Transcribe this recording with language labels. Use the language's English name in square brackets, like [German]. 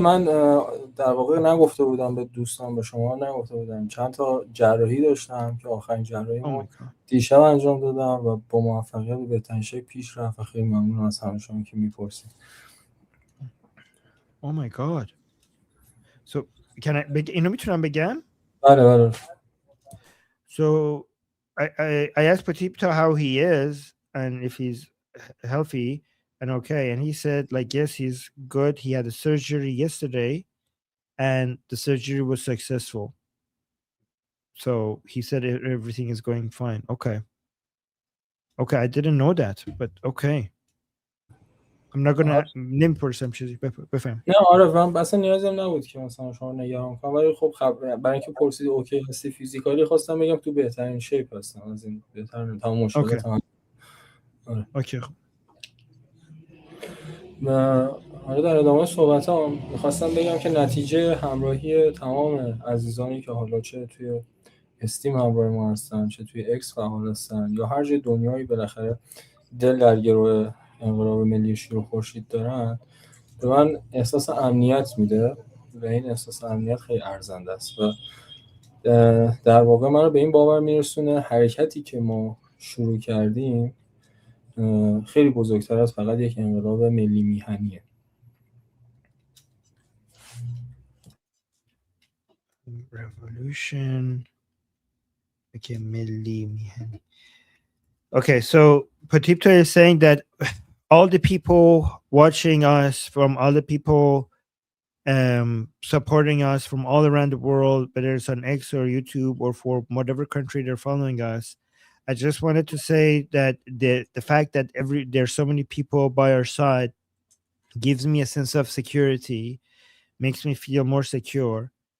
[Persian] من در واقع نگفته بودم به دوستان، به شما نگفته بودم، چند تا جراحی داشتم که آخرین جراحیمو دیشب انجام دادم و با موفقیت به بهترین شکل پیش رفت و خیلی ممنونم از همه شما که میپرسید. [English] Oh my god. [Persian] So اینو میتونم بگم؟ بله. [English] So I asked Patipto how he is and if he's healthy and okay, and he said like yes, he's good. He had a surgery yesterday and the surgery was successful. So he said everything is going fine. Okay, I didn't know that, but okay. I'm not gonna [Persian] نمیپرسم چیزی بفهم. نه آره من اصلا نیازم نبود که مثلا شما نگران کنم، ولی خب برای اینکه پرسید اوکی هستی فیزیکالی خواستم بگم تو بهترین شیپ هستم، از این بهترین تمام مشکلات هم. اوکی. آره در ادامه صحبتام می‌خواستم بگم که نتیجه همراهی تمام عزیزانی که حالا چه توی استیم همراه ما هستن، چه توی اکس فعال هستن یا هر جای دنیایی بالاخره دل در گروه انقلاب ملی شیر و خورشید دارن به من احساس امنیت میده و این احساس امنیت خیلی ارزنده است و در واقع من رو به این باور میرسونه حرکتی که ما شروع کردیم خیلی بزرگتر از فقط یک انقلاب ملی میهنیه. [English] Revolution. [Persian] Okay, ملی میهنی. [English] Okay, so Patipto is saying that all the people watching us, from all the people supporting us from all around the world, whether it's on X or YouTube or for whatever country they're following us, I just wanted to say that the fact that there's so many people by our side gives me a sense of security, makes me feel more secure.